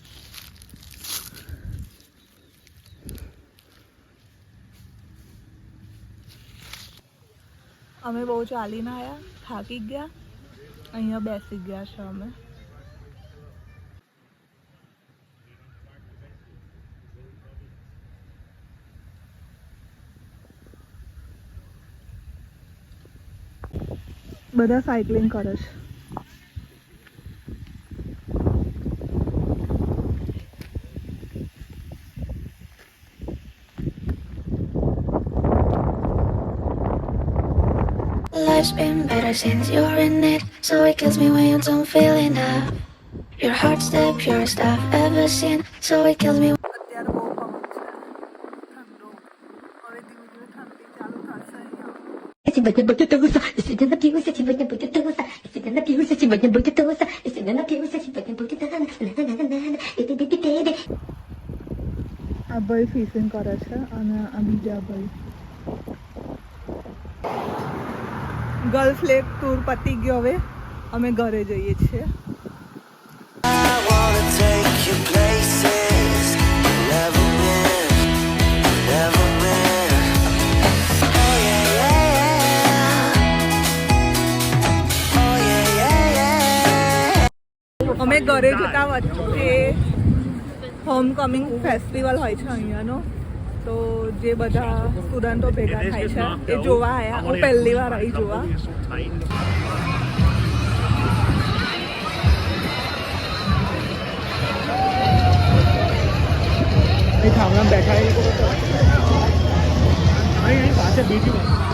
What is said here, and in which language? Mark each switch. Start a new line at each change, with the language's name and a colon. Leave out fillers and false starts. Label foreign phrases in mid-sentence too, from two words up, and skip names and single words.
Gujarati: અમે બહુ ચાલીને આવ્યા, થાકી ગયા, અહીંયા બેસી ગયા છે અમે. બધા સાયકલિંગ કરે છે.
English: Life's been better since you're in it, so it kills me when you don't feel enough. Your heart's the purest I've ever seen, so it kills me.
Gujarati: અત્યારે બહુ પવન છે, ઠંડો. હવે ધીમે ધીમે ઠંડી ચાલુ થશે અહીંયા.
Russian: Сегодня будет туса, сегодня напьюся, сегодня будет туса, сегодня напьюся, сегодня будет туса, сегодня напьюся, сегодня будет
Gujarati: આ ભાઈ ફિશિંગ કરે છે અને આ બીજા ભાઈ. ગલ્ફ લેક ટૂર પતી ગયો. હવે અમે ઘરે જઈએ છીએ.
English: I wanna take you places you've never been, never been. Oh yeah, yeah, yeah. Oh yeah, yeah, yeah.
Gujarati: અમે ઘરે જતા વચ્ચે
English: homecoming festival
Gujarati: હોય છે અહીંયાનો, તો જે બધા સ્ટુડન્ટો ભેગા થાય છે એ જોવા આવ્યા. હું પહેલી વાર આવી જોવા. થાંભલામાં બેઠા એ લોકો અહીં પાછળ બીજી